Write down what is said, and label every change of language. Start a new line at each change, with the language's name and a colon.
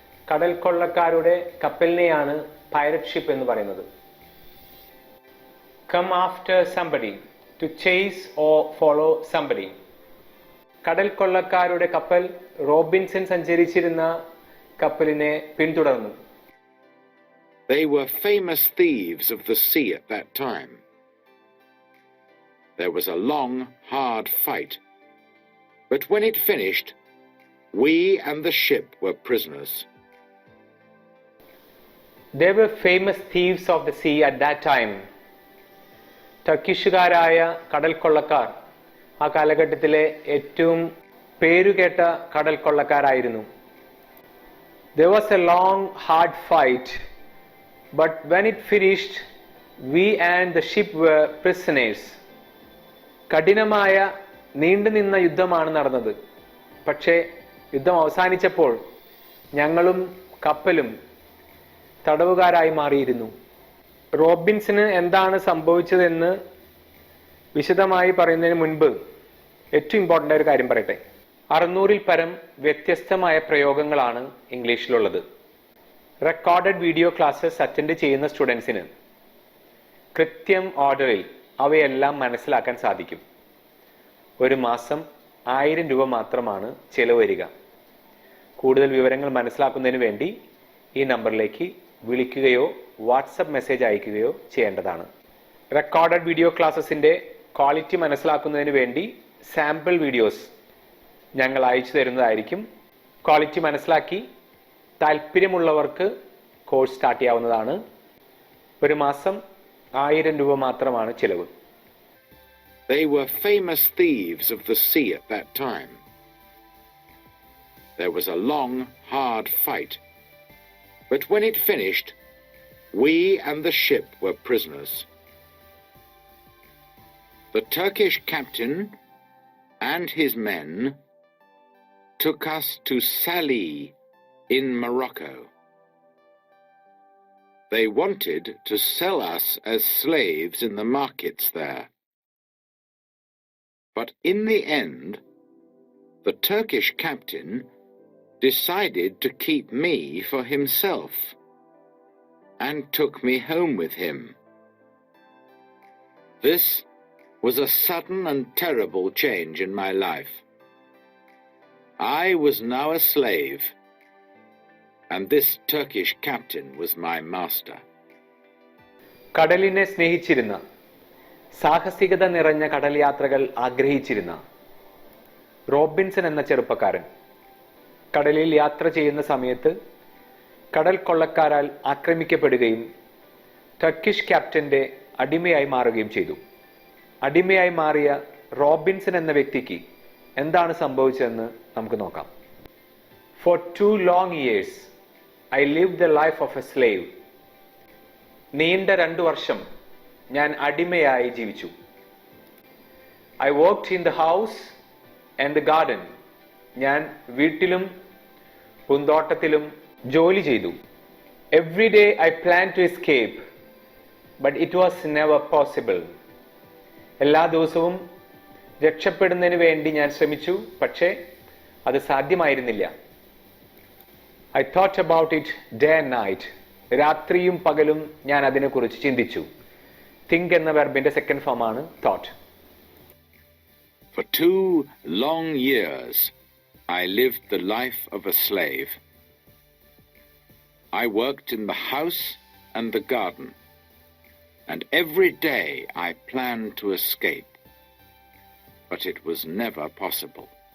Malayalam: കടൽ കൊള്ളക്കാരുടെ കപ്പലിനെയാണ് Piret ship എന്ന് പറയുന്നത്.
English: Come after somebody, to chase or follow somebody.
Malayalam: കടൽ കൊള്ളക്കാരുടെ കപ്പൽ റോബിൻസൺ സഞ്ചരിച്ചിരുന്ന കപ്പലിനെ പിന്തുടർന്നു.
English: They were famous thieves of the sea at that time. There was a long, hard fight, but when it finished, we and the ship were prisoners. They were famous thieves of the sea at that time.
Malayalam: ടർക്കിഷുകാരായ കടൽ കൊള്ളക്കാർ ആ കാലഘട്ടത്തിലെ ഏറ്റവും പേരുകേട്ട കടൽ കൊള്ളക്കാരായിരുന്നു.
English: There was a long, hard fight, but when it finished, we and the ship were prisoners.
Malayalam: കഠിനമായ നീണ്ടുനിന്ന യുദ്ധമാണ് നടന്നത്. പക്ഷേ യുദ്ധം അവസാനിച്ചപ്പോൾ ഞങ്ങളും കപ്പലും തടവുകാരായി മാറിയിരുന്നു. റോബിൻസന് എന്താണ് സംഭവിച്ചതെന്ന് വിശദമായി പറയുന്നതിന് മുൻപ് ഏറ്റവും ഇമ്പോർട്ടൻ്റ് ആയ ഒരു കാര്യം പറയട്ടെ. 600-ൽ പരം വ്യത്യസ്തമായ പ്രയോഗങ്ങളാണ് ഇംഗ്ലീഷിലുള്ളത്. റെക്കോർഡഡ് വീഡിയോ ക്ലാസ്സസ് അറ്റൻഡ് ചെയ്യുന്ന സ്റ്റുഡൻസിന് കൃത്യം ഓർഡറിൽ അവയെല്ലാം മനസ്സിലാക്കാൻ സാധിക്കും. ഒരു മാസം 1000 രൂപ മാത്രമാണ് ചെലവ് വരിക. കൂടുതൽ വിവരങ്ങൾ മനസ്സിലാക്കുന്നതിന് വേണ്ടി ഈ നമ്പറിലേക്ക് വിളിക്കുകയോ വാട്സപ്പ് മെസ്സേജ് അയക്കുകയോ ചെയ്യേണ്ടതാണ്. റെക്കോർഡഡ് വീഡിയോ ക്ലാസ്സസിൻ്റെ ക്വാളിറ്റി മനസ്സിലാക്കുന്നതിന് വേണ്ടി സാമ്പിൾ വീഡിയോസ് ഞങ്ങൾ അയച്ചു തരുന്നതായിരിക്കും. ക്വാളിറ്റി മനസ്സിലാക്കി താല്പര്യമുള്ളവർക്ക് കോഴ്സ് സ്റ്റാർട്ട് ചെയ്യാവുന്നതാണ്. ഒരു മാസം 1000 രൂപ മാത്രമാണ് ചിലവ്.
English: They were famous thieves of the sea at that time. There was a long, hard fight, but when it finished, we and the ship were prisoners. The Turkish captain and his men took us to Salih in Morocco. They wanted to sell us as slaves in the markets there. But in the end, the Turkish captain decided to keep me for himself and took me home with him. This was a sudden and terrible change in my life. I was now a slave, and this Turkish captain was my master.
Malayalam: കടലിനെ സ്നേഹിച്ചിരുന്ന, സാഹസികത നിറഞ്ഞ കടൽ യാത്രകൾ ആഗ്രഹിച്ചിരുന്ന Robinson എന്ന ചെറുപ്പക്കാരൻ കടലിൽ യാത്ര ചെയ്യുന്ന സമയത്ത് കടൽ കൊള്ളക്കാരാൽ ആക്രമിക്കപ്പെടുകയും ടർക്കിഷ് ക്യാപ്റ്റന്റെ അടിമയായി മാറുകയും ചെയ്തു. അടിമയായി മാറിയ റോബിൻസൺ എന്ന വ്യക്തിക്ക് എന്താണ് സംഭവിച്ചതെന്ന് നമുക്ക് നോക്കാം.
English: For 2 long years, I lived the life of a slave.
Malayalam: നീണ്ട 2 വർഷം ഞാൻ അടിമയായി ജീവിച്ചു.
English: I worked in the house and the garden.
Malayalam: ഞാൻ വീട്ടിലും പൂന്തോട്ടത്തിലും ജോലി ചെയ്തു.
English: Every day I planned to escape, but it was never possible.
Malayalam: എല്ലാ ദിവസവും രക്ഷപ്പെടുന്നതിന് വേണ്ടി ഞാൻ ശ്രമിച്ചു, പക്ഷേ അത് സാധ്യമായിരുന്നില്ല.
English: I thought about it day and night.
Malayalam: രാത്രിയും പകലും ഞാൻ അതിനെക്കുറിച്ച് ചിന്തിച്ചു. Think എന്ന വെർബിന്റെ സെക്കൻഡ് ഫോം ആണ് thought.
English: For 2 long years, I lived the life of a slave. I worked in the house and the garden, and every day I planned to escape, but it was never possible.